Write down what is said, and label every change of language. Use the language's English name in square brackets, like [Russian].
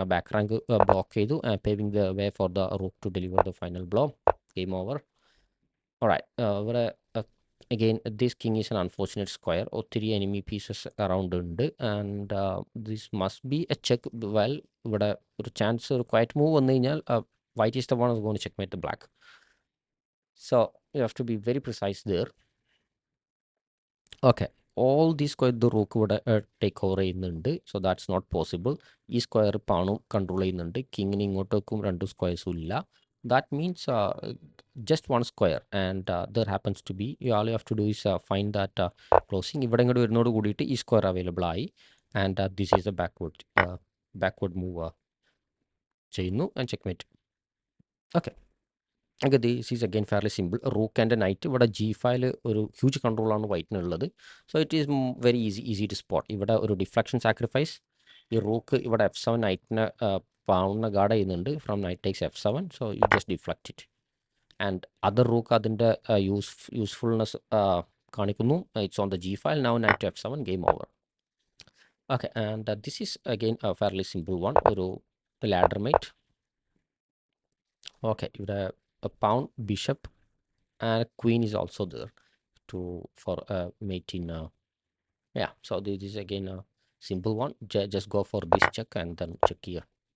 [Malayalam] ആ back rank block ചെയ്തു, [English] Paving the way for the rook to deliver the final blow. Game over. Alright, ഇവിടെ again this king is an unfortunate square. [Malayalam] ഒത്തിരി enemy pieces around ഉണ്ട്. [English] And this must be a check. Well, [Malayalam] ഇവിടെ ഒരു chance, ഒരു quiet move വന്നു കഴിഞ്ഞാൽ [English] White is the one is going to checkmate the black. So you have to be very precise there. Okay, all these square the rook [Malayalam] ഇവിടെ take over ചെയ്യുന്നുണ്ട്. [English] So that's not possible. [Malayalam] ഈ square പാണും control ചെയ്യുന്നുണ്ട്. കിങ്ങിന് ഇങ്ങോട്ടേക്കും രണ്ട് സ്ക്വയർസും ഇല്ല. [English] That means just one square, and there happens to be, all you have to do is find that closing. [Malayalam] ഇവിടെ ഇങ്ങോട്ട് വരുന്നതോട് കൂടിയിട്ട് ഈ സ്ക്വയർ അവൈലബിൾ ആയി. [English] and this is a backward move [Malayalam] ചെയ്യുന്നു and checkmate. [English] Okay, okay, this is again fairly simple. Rook and knight. [Malayalam] ഇവിടെ G5 ഒരു huge കൺട്രോളാണ് വൈറ്റിനുള്ളത്. [English] So it is very easy to spot. [Malayalam] ഇവിടെ ഒരു ഡിഫ്ലക്ഷൻ സാക്രിഫൈസ്. ഈ rook ഇവിടെ F7 നൈറ്റിനെ പാവുന്ന guard ചെയ്യുന്നുണ്ട്. [English] From knight takes F7. So you just deflect it. And other rook [Malayalam] അതിൻ്റെ usefulness കാണിക്കുന്നു. [English] It's on the G5. Now knight F7. Game over. Okay, and this is again fairly simple one. [Malayalam] ഒരു ladder mate. [English] Okay, ഇവിടെ pawn, bishop, and queen is also there for mating. Yeah, so this is again a simple one. Just go for this check and then check here.